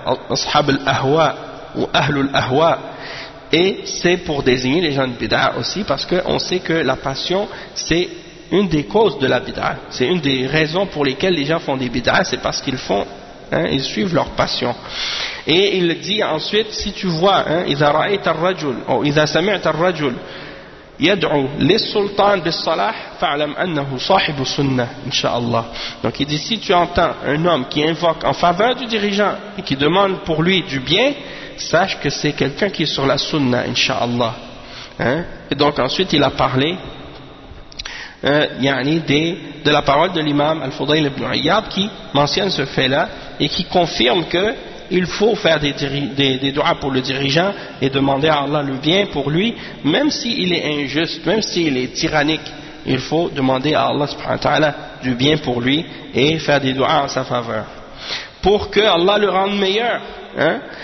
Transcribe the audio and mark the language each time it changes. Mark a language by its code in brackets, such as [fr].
[fr] ashab al-ahwa ou ahlul ahwa, et c'est pour désigner les gens de bid'a aussi, parce qu'on sait que la passion c'est une des causes de la bid'a, c'est une des raisons pour lesquelles les gens font des bid'a, c'est parce qu'ils font, hein, ils suivent leur passion. Et il dit ensuite, si tu vois, [ar] إذا رأيت الرجل أو إذا سمعت الرجل يدعو للسلطان بالصلاح فعلم أنه صاحب السنة إن شاء الله. [fr] Donc il dit, si tu entends un homme qui invoque en faveur du dirigeant et qui demande pour lui du bien, sache que c'est quelqu'un qui est sur la sunna, إن شاء الله. Hein? Et donc ensuite il a parlé de la parole de l'imam Al-Fudayl ibn Iyad, qui mentionne ce fait-là et qui confirme qu'il faut faire des du'as pour le dirigeant et demander à Allah le bien pour lui, même s'il est injuste, même s'il est tyrannique, il faut demander à Allah subhanahu wa ta'ala du bien pour lui et faire des du'as en sa faveur pour que Allah le rende meilleur, hein?